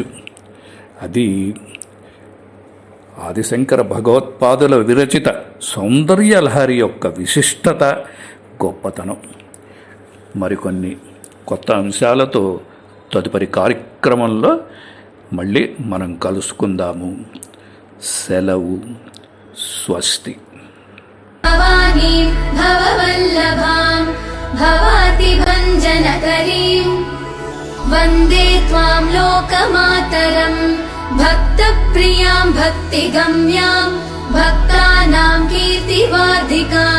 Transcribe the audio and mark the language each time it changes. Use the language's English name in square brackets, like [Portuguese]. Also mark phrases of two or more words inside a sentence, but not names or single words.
[Telugu] అది ఆదిశంకర భగవత్పాదుల విరచిత సౌందర్యలహరి యొక్క విశిష్టత, గొప్పతనం. మరికొన్ని కొత్త అంశాలతో తదుపరి కార్యక్రమంలో మళ్ళీ మనం కలుసుకుందాము. సెలవు. స్వస్తి. [Sanskrit] भवाति भञ्जनकरीं वन्दे त्वां लोकमातरं भक्तप्रियां भक्तिगम्यां भक्तानां कीर्तिवार्धिकां